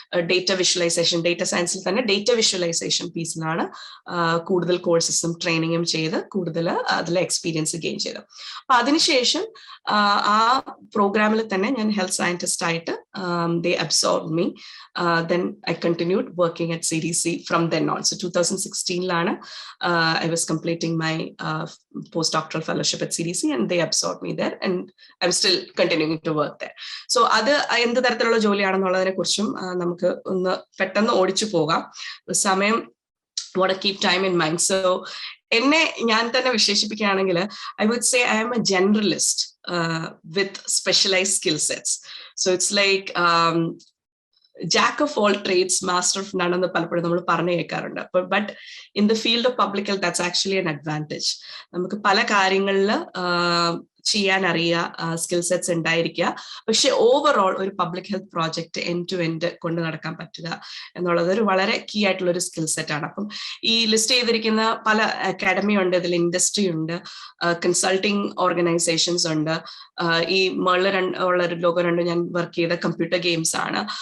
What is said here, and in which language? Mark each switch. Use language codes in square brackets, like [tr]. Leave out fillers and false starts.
[ml] Data visualisation, data സയൻസിൽ തന്നെ data visualisation പീസിലാണ് കൂടുതൽ കോഴ്സസും ട്രെയിനിങ്ങും ചെയ്ത് കൂടുതൽ അതിലെ എക്സ്പീരിയൻസ് ഗെയിൻ ചെയ്തത്. അപ്പൊ അതിനുശേഷം ആ പ്രോഗ്രാമിൽ തന്നെ ഞാൻ ഹെൽത്ത് സയന്റിസ്റ്റ് ആയിട്ട് [en] they absorbed me. Then I continued working at CDC from then on. So 2016 I was completing my postdoctoral fellowship at CDC and they absorbed me there and I'm still continuing to work there. [ml] So അത് എന്ത് തരത്തിലുള്ള ജോലിയാണെന്നുള്ളതിനെ കുറിച്ചും നമുക്ക് ഒന്ന് പെട്ടെന്ന് ഓടിച്ചു പോകാം. [en] സമയം want to keep time in mind. So [ml] എന്നെ ഞാൻ തന്നെ വിശേഷിപ്പിക്കുകയാണെങ്കിൽ [en] I would say I am a generalist with specialized skill sets. So it's like jack of all trades, master of none [ml] എന്ന് പലപ്പോഴും നമ്മൾ പറഞ്ഞു കേൾക്കാറുണ്ട്. [en] But in the field of public health that's actually an advantage. [ml] നമുക്ക് പല കാര്യങ്ങളിൽ ചെയ്യാൻ അറിയുക, സ്കിൽ സെറ്റ്സ് ഉണ്ടായിരിക്കുക, പക്ഷെ ഓവറോൾ ഒരു public health project end to end കൊണ്ടു നടക്കാൻ പറ്റുക എന്നുള്ളത് ഒരു വളരെ കീ ആയിട്ടുള്ള ഒരു സ്കിൽ സെറ്റ് ആണ്. അപ്പം ഈ ലിസ്റ്റ് ചെയ്തിരിക്കുന്ന പല അക്കാഡമി ഉണ്ട്, ഇതിൽ ഇൻഡസ്ട്രി ഉണ്ട്, കൺസൾട്ടിങ് ഓർഗനൈസേഷൻസ് ഉണ്ട്, ഈ മേളിൽ ഉള്ള ഒരു ലോഗോ രണ്ടും ഞാൻ വർക്ക് ചെയ്ത കമ്പ്യൂട്ടർ ഗെയിംസ് ആണ്.